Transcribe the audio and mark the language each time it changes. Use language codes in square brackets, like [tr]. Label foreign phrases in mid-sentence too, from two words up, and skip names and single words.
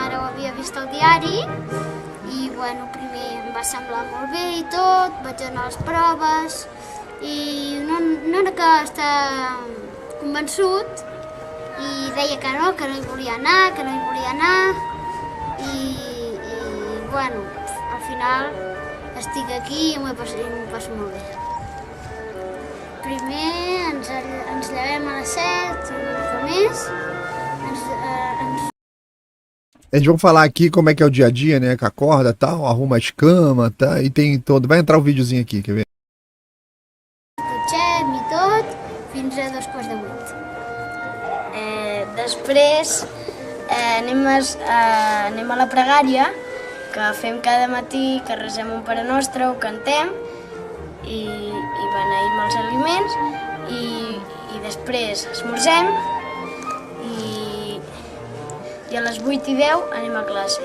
[ca] mare ho havia vist al diari i bueno, primer em va semblar molt bé i tot, vaig anar a les proves i no era que estava convençut i deia que no hi volia anar i bueno, al final estic aquí i m'ho passo molt bé. Primer ens llevem a les 7, una mica més. [pt] Eles vão falar aqui como é que é o dia a dia, né? Que acorda, tal, arruma as camas, tá? E tem todo. Vai entrar um videozinho aqui, quer ver? [ca] Dutxem i tot, fins a 7:45. Després anem a la pregària, que fem cada matí, que resem un Pare Nostre, ho cantem, i beneïm els aliments, i després esmorzem, i a les 8:10 anem a classe.